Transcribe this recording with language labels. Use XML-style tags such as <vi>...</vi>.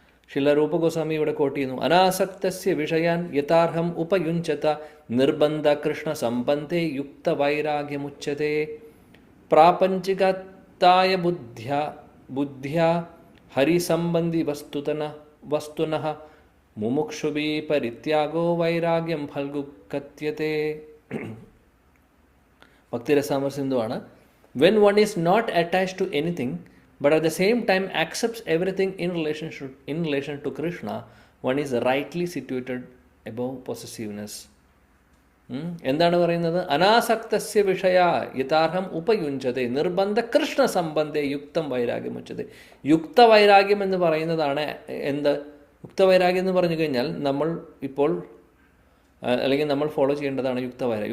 <sa>ശില രൂപ ഗോസ്വാമി</sa> <ml>ഇവിടെ കോട്ട് ചെയ്യുന്നു,</ml> <sa>അനാസക്തസ്യ വിഷയാൻ യഥാർഹം ഉപയുഞ്ചത നിർബന്ധ കൃഷ്ണ സംബന്ധേ യുക്ത വൈരാഗ്യമുച്യത്തെ പ്രാപഞ്ചികത്തായ ബുദ്ധ്യാ ഹരിസംബന്ധി വസ്തുനഃ മുമുക്ഷുഭി പരിത്യാഗോ വൈരാഗ്യം Phalgu കത്യത്തെ.</sa> <ml>ഭക്തിരസാമർ സിന്ധുവാണ്.</ml> <en>When one is not attached to anything but at the same time accepts everything in relation to Krishna, one is rightly situated above possessiveness.</en> <ml>എന്താണ് പറയുന്നത്?</ml> <sa>അനാസക്തസ്യ വിഷയ യഥാർഹം ഉപയുഞ്ചതെ നിർബന്ധ കൃഷ്ണ സംബന്ധേ യുക്തം വൈരാഗ്യമുച്ചതെ.</sa> <ml>യുക്തവൈരാഗ്യം എന്ന് പറയുന്നതാണ് എന്ത്? യുക്തവൈരാഗ്യം എന്ന് പറഞ്ഞു കഴിഞ്ഞാൽ നമ്മൾ ഇപ്പോൾ അല്ലെങ്കിൽ നമ്മൾ ഫോളോ ചെയ്യേണ്ടതാണ് യുക്തവൈരാഗ്യം.</ml>